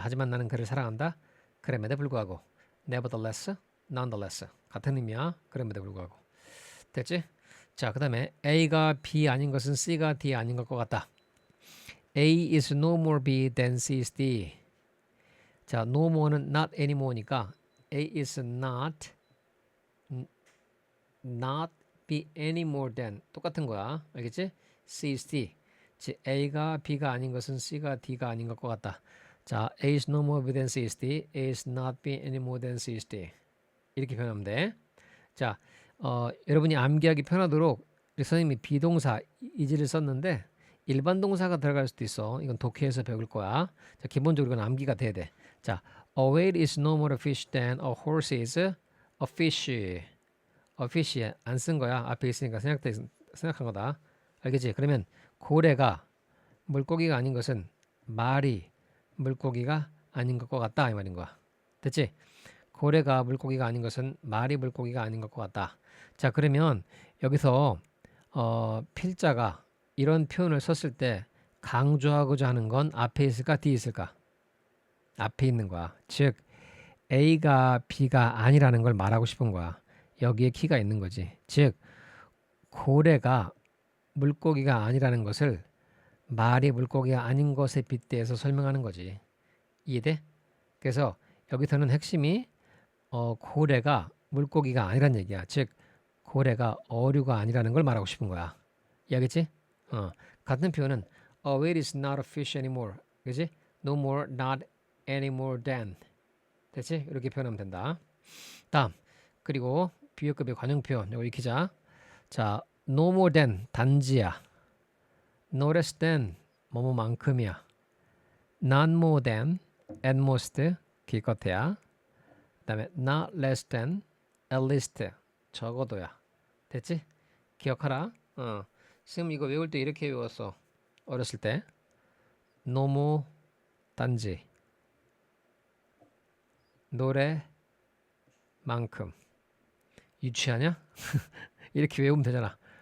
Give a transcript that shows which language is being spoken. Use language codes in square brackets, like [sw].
[ko] 하지만 나는 그를 사랑한다. 그럼에도 불구하고 [en] nevertheless, nonetheless [ko] 같은 의미야. 그럼에도 불구하고. 됐지? 자, 그 다음에 A가 B 아닌 것은 C가 D 아닌 것 같다. [en] A is no more B than C is D. 자, no more는 not anymore니까 A is not B any more than [ko] 똑같은 거야. 알겠지? [en] C is D. [ko] 즉 A가 B가 아닌 것은 C가 D가 아닌 것 같다. [en] 자, A is no more B than C is D. A is not B any more than C is D. [ko] 이렇게 표현하면 돼. 자, 여러분이 암기하기 편하도록 선생님이 비동사 is를 썼는데 일반 동사가 들어갈 수도 있어. 이건 독해에서 배울 거야. 자, 기본적으로 이건 암기가 돼야 돼. [en] 자, a whale is no more a fish than a horse is a fish. a fish [ko] 안 쓴 거야. 앞에 있으니까 생각한 거다. 알겠지? 그러면 고래가 물고기가 아닌 것은 말이 물고기가 아닌 것 같다 이 말인 거야. 됐지? 고래가 물고기가 아닌 것은 말이 물고기가 아닌 것 같다. 자, 그러면 여기서 필자가 이런 표현을 썼을 때 강조하고자 하는 건 앞에 있을까 뒤에 있을까? 앞에 있는 거야. 즉 A가 B가 아니라는 걸 말하고 싶은 거야. 여기에 키가 있는 거지. 즉 고래가 물고기가 아니라는 것을 말이 물고기가 아닌 것에 빗대서 설명하는 거지. 이해돼? 그래서 여기서는 핵심이 고래가 물고기가 아니란 얘기야. 즉 고래가 어류가 아니라는 걸 말하고 싶은 거야. 이해하겠지? [en] 같은 표현은 a whale is not a fish anymore. [ko] 그지? [en] No more, not anymore than. [ko] 됐지? 이렇게 표현하면 된다. 다음 그리고 비교급의 관용 표현 이거 익히자. [en] 자, no more than [ko] 단지야. [en] no less than [ko] 뭐뭐만큼이야. [en] not more than at most [ko] 기껏해야. 그다음에 [en] not less than at least [ko] 적어도야. 됐지? 기억하라. 지금 이거 외울 때 이렇게 외웠어. 어렸을 때 너무 단지 노래만큼 유치하냐? 이렇게 외우면 되잖아.